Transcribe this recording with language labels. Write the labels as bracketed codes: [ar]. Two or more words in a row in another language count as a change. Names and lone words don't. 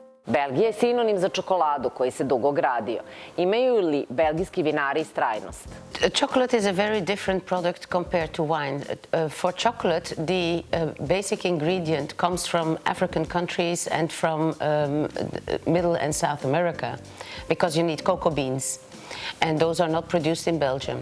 [sr] Belgija je sinonim za čokoladu koji se dugo gradio. Imaju li belgijski vinari istrajnost? [en] Chocolate is a very different product compared to wine. For chocolate, the basic ingredient comes from African countries and from Middle and South America, because you need cocoa beans, and those are not produced in Belgium.